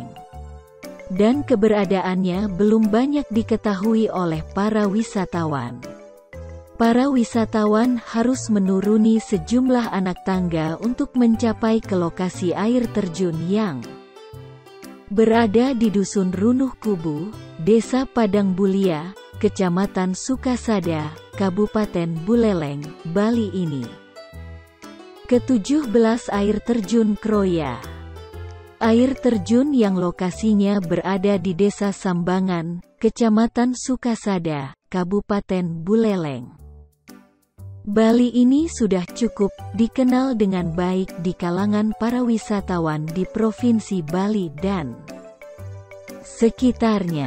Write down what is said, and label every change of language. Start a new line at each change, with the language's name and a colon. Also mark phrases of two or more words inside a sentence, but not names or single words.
Indonesian: Dan keberadaannya belum banyak diketahui oleh para wisatawan. Para wisatawan harus menuruni sejumlah anak tangga untuk mencapai ke lokasi air terjun yang berada di Dusun Runuh Kubu, Desa Padang Bulia, Kecamatan Sukasada, Kabupaten Buleleng, Bali ini. Ke-17 Air Terjun Kroya. Air terjun yang lokasinya berada di Desa Sambangan, Kecamatan Sukasada, Kabupaten Buleleng, Bali ini sudah cukup dikenal dengan baik di kalangan para wisatawan di Provinsi Bali dan sekitarnya.